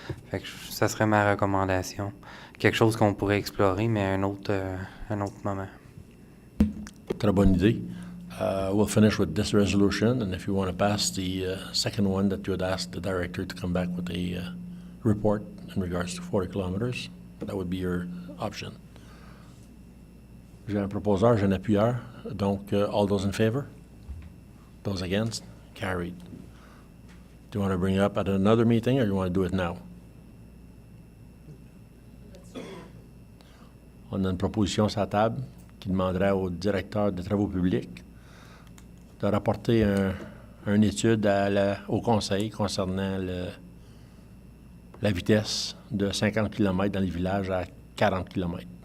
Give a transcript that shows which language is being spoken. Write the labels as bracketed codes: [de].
[fr] Fait que ça serait ma recommandation. Quelque chose qu'on pourrait explorer, mais à un autre moment. Très bonne idée. [en] We'll finish with this resolution, and if you want to pass the second one that you had asked the director to come back with a report in regards to 40 kilometers, that would be your option. [fr] J'ai un proposeur, j'ai un appuyeur, donc [en] all those in favor? Those against? Carried. Do you want to bring it up at another meeting, or you want to do it now? [fr] On a une proposition sur la table qui demanderait au directeur des travaux publics de rapporter une étude au conseil concernant la vitesse de 50 km dans les villages à 40 km.